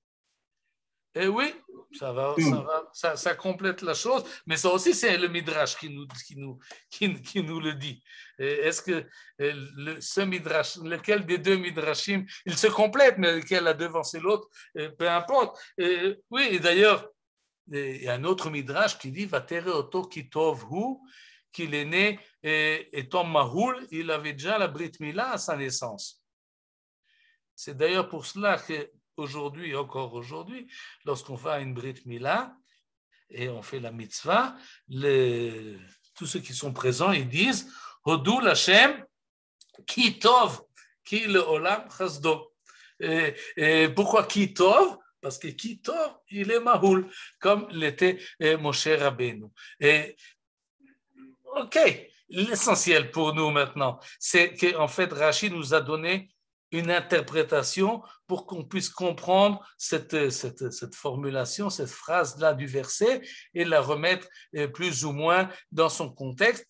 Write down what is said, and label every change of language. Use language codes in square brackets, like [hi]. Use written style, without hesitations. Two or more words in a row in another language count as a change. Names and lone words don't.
[fr] Eh oui, ça complète la chose, mais ça aussi c'est le Midrash qui nous le dit. Est-ce que ce Midrash, lequel des deux Midrashim, il se complète, mais lequel a devancé l'autre, peu importe. Oui, et d'ailleurs, il y a un autre Midrash qui dit [he] ותרא אותו כי טוב הוא, [fr] qu'il est né étant Mahoul, il avait déjà la Brit Mila à sa naissance. C'est d'ailleurs pour cela que encore aujourd'hui, lorsqu'on fait une Brit Mila et on fait la mitzvah, tous ceux qui sont présents, ils disent [he] הודו לה' כי טוב, כי לעולם חסדו. [fr] Pourquoi [he] כי טוב? [fr] Parce que [he] כי טוב, [fr] il est mahoul, comme l'était Moshe Rabbeinu. Ok, l'essentiel pour nous maintenant, c'est qu'en fait, Rashi nous a donné une interprétation pour qu'on puisse comprendre cette formulation, cette phrase-là du verset et la remettre plus ou moins dans son contexte.